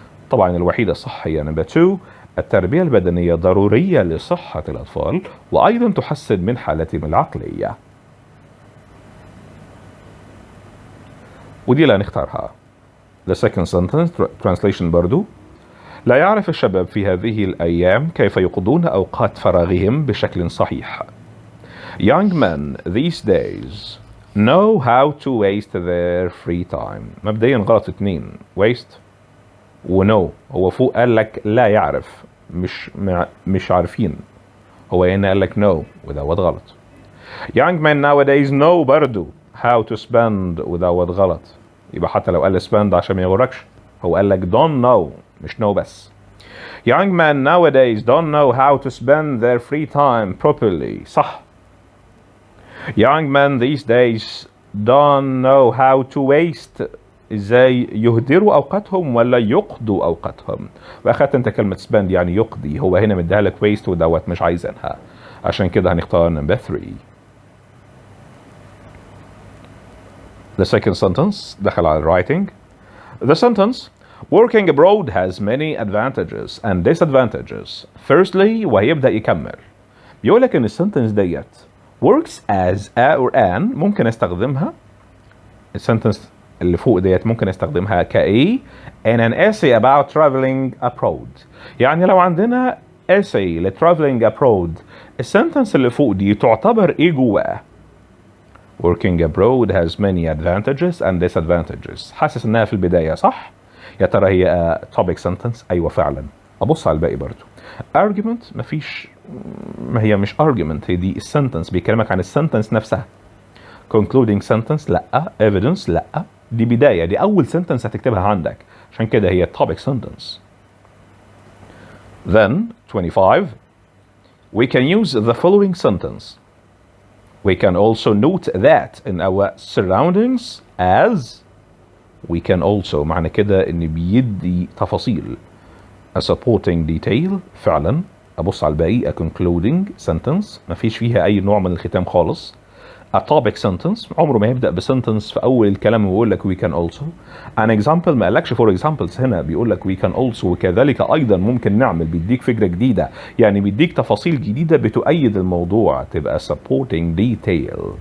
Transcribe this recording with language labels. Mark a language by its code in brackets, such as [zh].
[ar] طبعا الوحيدة الصح هي نمبر 2، التربية البدنية ضرورية لصحة الأطفال وأيضا تحسن من حالتهم العقلية، ودي لا نختارها. [en] The second sentence translation [ar] برضو: لا يعرف الشباب في هذه الأيام كيف يقضون أوقات فراغهم بشكل صحيح. [en] Young men these days know how to waste their free time. [ar] مبدئيا غلط اتنين، waste و know. هو فوق قال لك لا يعرف، مش عارفين، هو هنا قال لك know ودوت غلط. [en] Young men nowadays know [ar] برضو [en] how to spend [ar] ودوت غلط، يبقى حتى لو قال spend عشان ما يغركش، هو قال لك [en] don't know [ar] مش know بس. [en] Young men nowadays don't know how to spend their free time properly. [ar] صح. [en] Young men these days don't know how to waste. [ar] ازاي يهدروا اوقاتهم ولا يقضوا اوقاتهم. واخدت انت كلمة spend يعني يقضي، هو هنا مديها لك waste ودوت مش عايزينها، عشان كده هنختار number 3. [en] The second sentence [ar] دخل على [en] writing. The sentence working abroad has many advantages and disadvantages. [ar] Firstly وهيبدأ يكمل بيقول لك ان السنتنس ديت [en] works as a or an [ar] ممكن استخدمها، السنتنس اللي فوق ديت ممكن استخدمها كايه [en] in an essay about traveling abroad. [ar] يعني لو عندنا essay ل traveling abroad، السنتنس اللي فوق دي تعتبر ايه جواه؟ [en] working abroad has many advantages and disadvantages. [ar] حاسس انها في البداية صح؟ يا ترى هي topic sentence؟ ايوه فعلا. ابص على الباقي برضو. argument مفيش، ما هي مش argument، هي دي السنتنس بيكلمك عن السنتنس نفسها. concluding sentence لا، evidence لا، دي بداية، دي أول sentence هتكتبها عندك، عشان كده هي topic sentence. [en] Then 25 we can use the following sentence. We can also note that in our surroundings as. We can also [ar] معنى كده إن بيدي تفاصيل. [en] A supporting detail فعلا. [ar] أبص على الباقي a concluding sentence مفيش فيها أي نوع من الختام خالص. [en] A topic sentence [ar] عمره ما يبدأ بسنتنس في أول الكلام ويقول لك [en] we can also. [ar] An example ما قالكش [en] for examples، [ar] هنا بيقول لك [en] we can also، [ar] وكذلك أيضا ممكن نعمل، بيديك فكرة جديدة، يعني بيديك تفاصيل جديدة بتؤيد الموضوع، تبقى supporting detail.